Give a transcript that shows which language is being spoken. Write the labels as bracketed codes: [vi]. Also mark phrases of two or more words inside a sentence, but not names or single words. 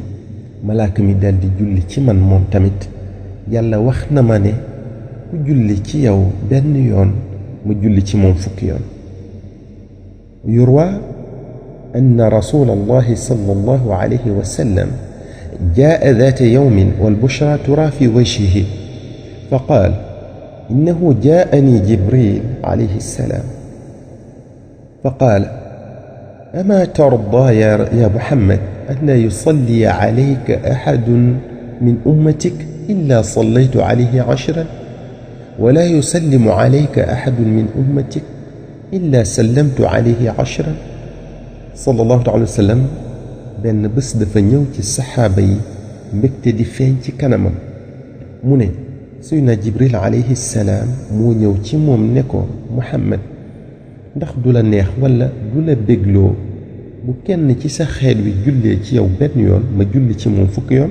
[wo] malaaka mi daldi julli ci man moom tamit yàlla wax na ma ne ku julli ci yow benn yoon ma julli ci moom fukki yoon. [ar] يروى أن رسول الله صلى الله عليه وسلم جاء ذات يوم والبشرى ترى في وجهه فقال إنه جاءني جبريل عليه السلام فقال أما ترضى يا محمد أن يصلي عليك أحد من أمتك إلا صليت عليه 10 ولا يسلم عليك أحد من أمتك إلا سلمت عليه 10. صلى الله عليه وسلم [wo] benn bés dafa ñëw ci saxaaba yi mbégte di feeñ ci kanamam mu ne Seydina Jibril [ar] عليه السلام [wo] moo ñëw ci moom ne ko Muhammad ndax du la neex walla du la bégloo bu kenn ci sa xeet wi jullee ci yow benn yoon ma julli ci moom fukki yoon.